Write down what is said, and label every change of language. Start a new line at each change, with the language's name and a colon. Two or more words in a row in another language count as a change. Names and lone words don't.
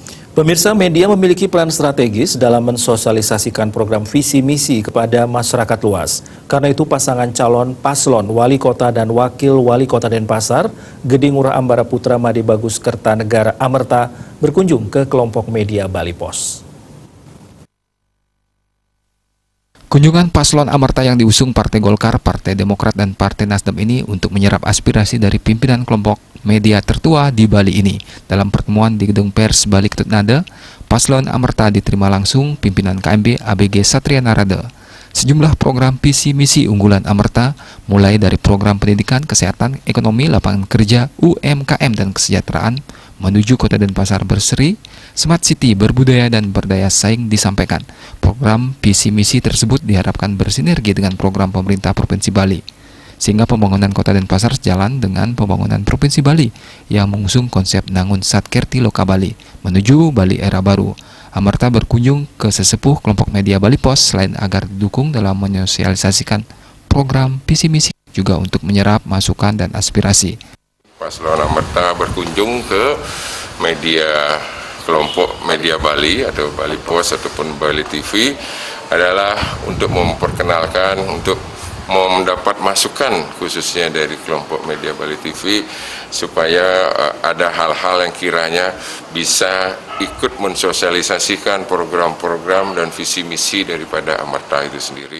Indonesian: Pemirsa, media memiliki peran strategis dalam mensosialisasikan program visi misi kepada masyarakat luas. Karena itu pasangan calon paslon wali kota dan wakil wali kota Denpasar, Gede Ngurah Ambara Putra Made Bagus Kertanegara Amerta berkunjung ke kelompok media Bali Pos. Kunjungan paslon Amerta yang diusung Partai Golkar, Partai Demokrat, dan Partai Nasdem ini untuk menyerap aspirasi dari pimpinan kelompok media tertua di Bali ini. Dalam pertemuan di Gedung Pers Bali Ketut Nada, paslon Amerta diterima langsung pimpinan KMB ABG Satria Narada. Sejumlah program visi misi unggulan Amerta, mulai dari program pendidikan, kesehatan, ekonomi, lapangan kerja, UMKM, dan kesejahteraan, menuju Kota Denpasar berseri,
English: Smart City,
Indonesian: berbudaya dan berdaya saing disampaikan. Program visi misi tersebut diharapkan bersinergi dengan program pemerintah Provinsi Bali, sehingga pembangunan Kota Denpasar sejalan dengan pembangunan Provinsi Bali yang mengusung konsep Nangun Satkerti Loka Bali menuju Bali era baru. Amerta berkunjung ke sesepuh kelompok media Bali Pos selain agar didukung dalam menyosialisasikan program visi misi, juga untuk menyerap masukan dan aspirasi. Paslon Amerta berkunjung ke media kelompok media Bali atau Bali Pos ataupun Bali TV adalah untuk memperkenalkan, untuk mendapat masukan khususnya dari kelompok media Bali TV supaya ada hal-hal yang kiranya bisa ikut mensosialisasikan program-program dan visi misi daripada Amerta itu sendiri.